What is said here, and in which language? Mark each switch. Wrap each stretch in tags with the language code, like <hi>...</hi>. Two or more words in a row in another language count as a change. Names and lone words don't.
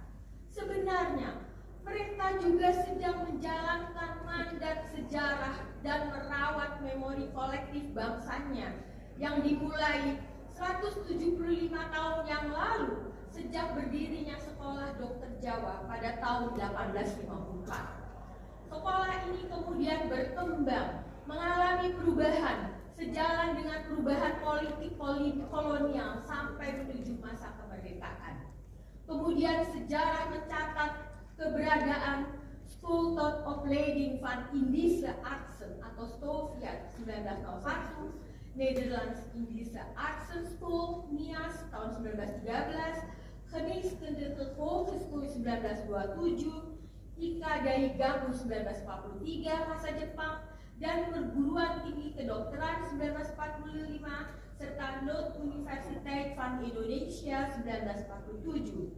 <id>Sebenarnya, mereka juga sedang menjalankan mandat sejarah dan merawat memori kolektif bangsanya yang dimulai 175 tahun yang lalu sejak berdirinya Sekolah Dokter Jawa pada tahun 1854. Sekolah ini kemudian berkembang, mengalami perubahan sejalan dengan perubahan politik kolonial sampai menuju masa kemerdekaan. Kemudian sejarah mencatat keberadaan School of Leiding van Indische Artsen atau STOVIAT 1901, Netherlands Indische Artsen School (NIAS) tahun 1913, Geneeskundige Hogeschool 1927, IKA Dai Gabu 1943 masa Jepang, dan Perguruan Tinggi Kedokteran 1945 serta Noorduniversiteit van Indonesia 1947.</id>